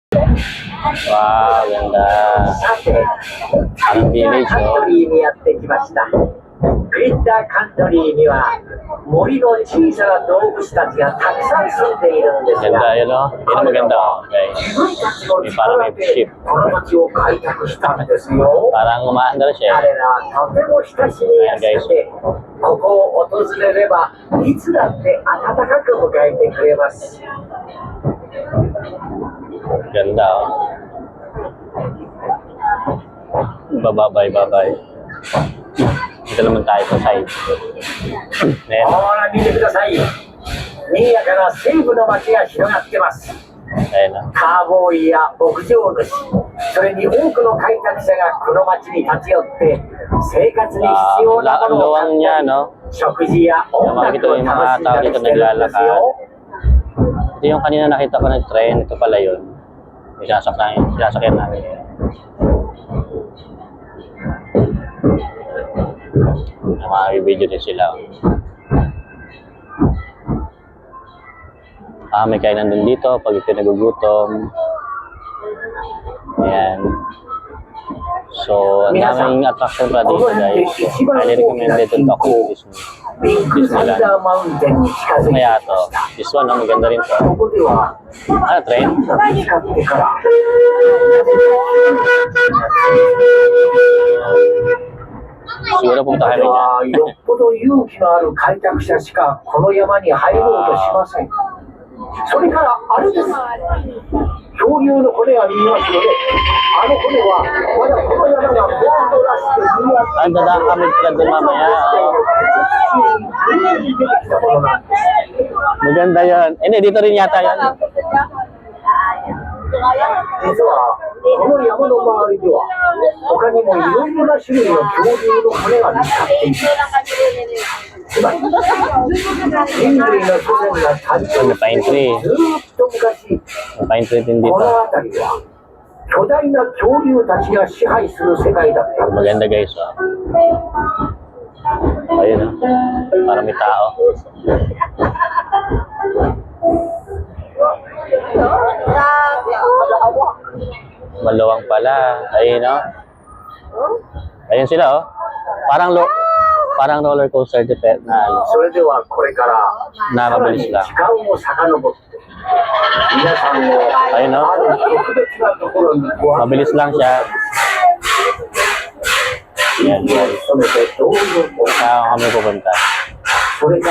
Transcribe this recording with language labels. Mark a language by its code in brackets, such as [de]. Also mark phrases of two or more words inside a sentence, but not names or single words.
[tl] Wow, ganda. [ja] さて、 [tl] Parang [ja] クリッター [tl] village, [ja] カント [tl] oh. [ja] リーにやってきました。クリッターカントリーには森の小さな動物たちがたくさん住んでいるんですが、 [tl] Ganda yun, oh. Yun ang maganda, oh, guys. [ja] 自分たちの [tl] May parang [ja] 力 [tl] may [ja] で [tl] ship. [ja] この町を開拓したんですよ。 [tl] Parang umaandar siya. [ja] 彼らはとても親しみやすくて、ここを訪れればいつだって温かく迎えてくれます。 [tl] Ganda, oh. Bababay-babay. Dito naman tayo sa side. [ja] ほら見てください。賑やかな西部の街が広がってます。 [tl] Ayan, oh. [ja] カーボーイや牧場主、それに多くの開拓者がこの町に立ち寄って生活に必要なものを買 [tl] Luwang [ja] っ [tl] niya, [ja] たり、 [tl] no? [ja] 食事や音楽を楽しんだりしてるんですよ。 [tl] Ito yung kanina nakita ko ng train. Ito pala yun. Sinasakyan namin. Mga video din sila. May kainan din dito pag ito nagugutom. Ayan. So, ang daming attraction pa dito, guys. [en] Highly recommended to talk to Disneyland. [tl] Kaya to. [en] This one, [tl] maganda rin to. [ja] ここでは [tl] Ano, train? [ja] 見つかってから [tl] Siguro punta [ja] こ [tl] kami [ja] れ [tl] dyan. [ja] はよっぽど勇気のある開拓者しかこの山に入ろうとしません。それからあれです。恐竜の骨が見えますので、あの骨はまだこの山がゴールドラッシュで賑わって [tl] Ang dadaan kami sila doon mamaya. Maganda yan. Hindi, dito rin yata yan. [ja] 実はこの山の周りでは他にもいろいろな種類の恐竜の骨が見つかっています。つまり人類の祖先が誕生してずっと昔、 [en] Pine tree [tl] din [ja] こ [tl] dito. [ja] の辺りは巨大な恐竜たちが支配する世界だったんです。 [tl] Maganda, guys. Oh. Ayun, oh. Parang may tao. Maluwang pala. Ayun, oh. Ayun sila, oh. Parang [en] roller coaster [tl] depend na ano. [ja] それではこれからさらに時間を遡って皆さんを [tl] Ayun, oh. [ja] ある特別なところにご案内 [tl] Mabilis lang siya. Yan, guys. [ja] 努めてどうぞ [tl] Saan kami pupunta? [ja] それから